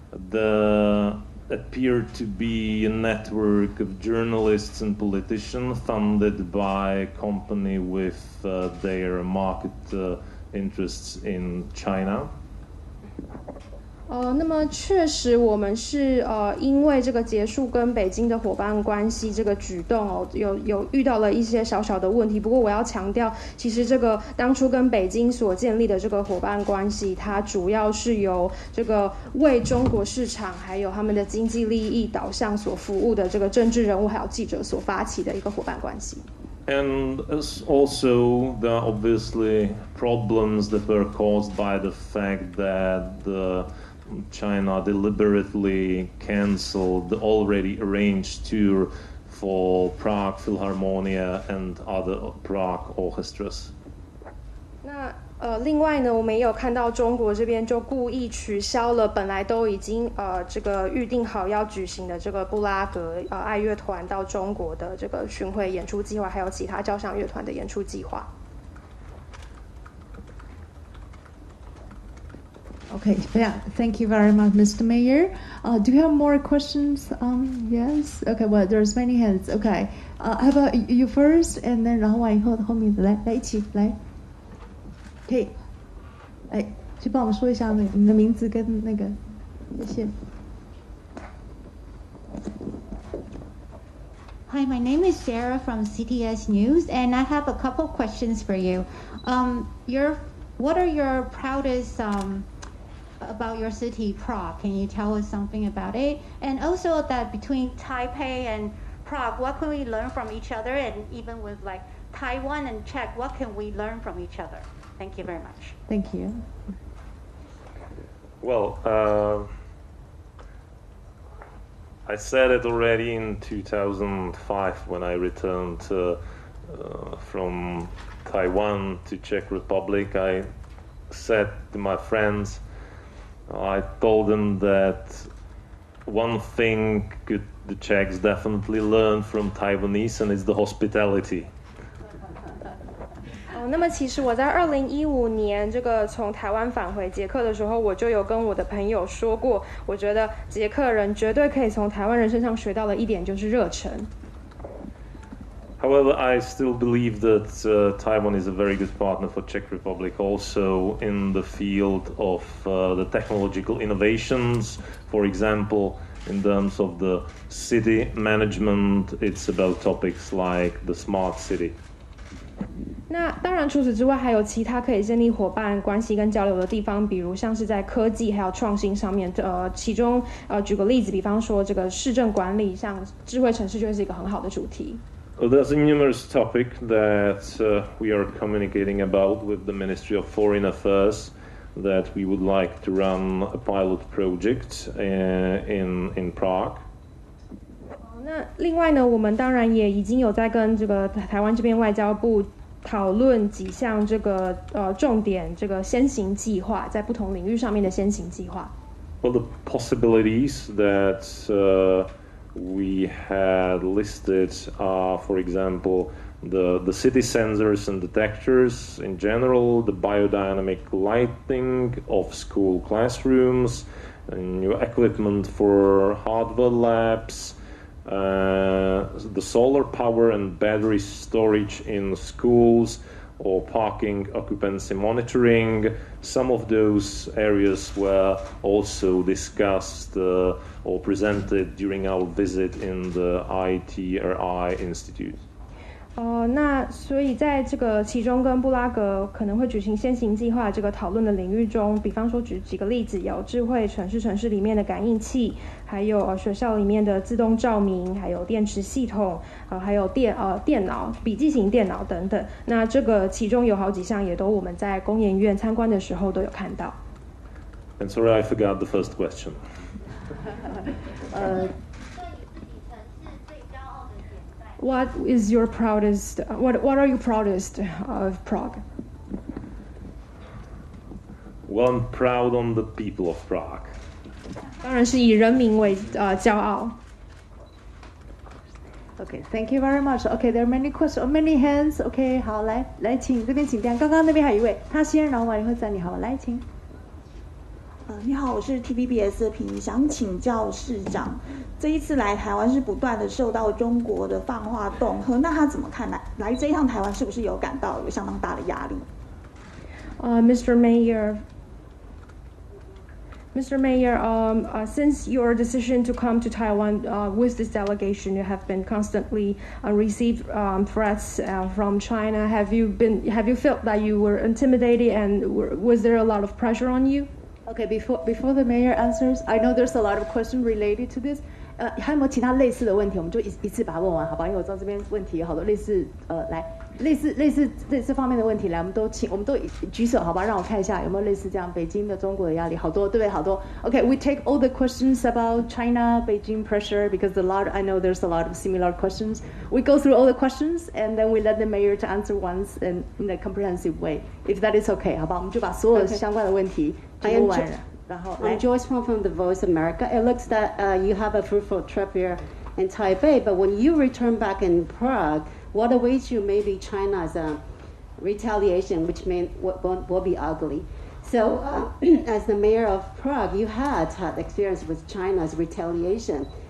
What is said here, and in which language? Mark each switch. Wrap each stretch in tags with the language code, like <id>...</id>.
<en>There appeared to be a network of journalists and politicians funded by a company with their market interests in China.</en> <zh>那么确实我们是因为这个结束跟北京的伙伴关系这个举动有遇到了一些小小的问题。不过我要强调，其实这个当初跟北京所建立的这个伙伴关系，它主要是由这个为中国市场还有他们的经济利益导向所服务的这个政治人物还有记者所发起的一个伙伴关系。</zh> <en>And also, there are obviously problems that were caused by the fact that China deliberately canceled the already arranged tour for Prague Philharmonia and other Prague orchestras.</en> <zh>另外呢，我们也有看到中国这边就故意取消了本来都已经这个预定好要举行的这个布拉格爱乐团到中国的这个巡回演出计划，还有其他交响乐团的演出计划。</zh> <en>Okay, yeah, thank you very much, Mr. Mayor. Do you have more questions? Yes. Okay, well, there's many hands. Okay, how about you first, and then</en> <zh>然后完以后后面来一起来。可以，去帮我们说一下你的名字跟那个，谢谢。</zh> <en>Hi, my name is Sarah from CTS News, and I have a couple questions for you. What are your proudest about your city, Prague? Can you tell us something about it? And also that between Taipei and Prague, what can we learn from each other? And even with like Taiwan and Czech, what can we learn from each other? Thank you very much. Thank you. Well, I said it already in 2005 when I returned from Taiwan to Czech Republic. I said to my friends, I told them that one thing could the Czechs definitely learn from Taiwanese, and it's the hospitality.</en> <zh>那么其实我在2015年这个从台湾返回捷克的时候，我就有跟我的朋友说过，我觉得捷克人绝对可以从台湾人身上学到的一点就是热忱。</zh> <en>However, I still believe that Taiwan is a very good partner for Czech Republic, also in the field of the technological innovations. For example, in terms of the city management, it's about topics like the smart city.</en> <zh>那当然，除此之外，还有其他可以建立伙伴关系跟交流的地方，比如像是在科技还有创新上面。其中举个例子，比方说这个市政管理，像智慧城市就会是一个很好的主题。</zh> <en>There's a numerous topic that we are communicating about with the Ministry of Foreign Affairs that we would like to run a pilot project in Prague.</en> <zh>那另外呢，我们当然也已经有在跟这个台湾这边外交部讨论几项这个重点这个先行计划，在不同领域上面的先行计划。</zh> <en>Well, the possibilities that we had listed are, for example, the city sensors and detectors in general, the biodynamic lighting of school classrooms, and new equipment for hardware labs, the solar power and battery storage in schools, or parking occupancy monitoring. Some of those areas were also discussed or presented during our visit in the ITRI Institute.</en> <zh>那所以在这个其中跟布拉格可能会举行先行计划这个讨论的领域中，比方说举几个例子，有智慧城市里面的感应器，还有学校里面的自动照明，还有电池系统，还有电脑、笔记型电脑等等。那这个其中有好几项也都我们在工研院参观的时候都有看到。</zh> <en>And sorry, I forgot the first question. What is your proudest? What are you proudest of Prague? Well, I'm proud on the people of Prague.</en> <zh>当然是以人民为骄傲。</zh> <en>Okay, thank you very much. Okay, there are many questions, many hands.</en> <zh>Okay, 好，来，请这边请这样。刚刚那边还有一位，他先，然后完以后再你好，来，请。你好，我是 TVBS 的平，想请教市长，这一次来台湾是不断的受到中国的放话恫吓，那他怎么看来这一趟台湾是不是有感到有相当大的压力</zh> <en>？Mr. Mayor, since your decision to come to Taiwan with this delegation, you have been constantly received threats from China. Have you felt that you were intimidated, and was there a lot of pressure on you? Okay, before the mayor answers, I know there's a lot of questions related to this.</en> <zh>还有没有其他类似的问题？我们就一次把它问完，好吧？因为我知道这边问题有好多类似，来，类似方面的问题来，我们都举手，好吧？让我看一下有没有类似这样北京的中国的压力，好多，对不对？好多。</zh> <en>Okay, we take all the questions about China, Beijing pressure because I know there's a lot of similar questions. We go through all the questions and then we let the mayor to answer once in a comprehensive way. If that is okay,</en> <zh>好吧？我们就把所有相关的问题全部完了。然后</zh> <en>I'm Joyce from The Voice America. It looks that you have a fruitful trip here in Taipei, but when you return back in Prague, what awaits you may be China's retaliation, which will be ugly. So, as the mayor of Prague, you had experience with China's retaliation.</en>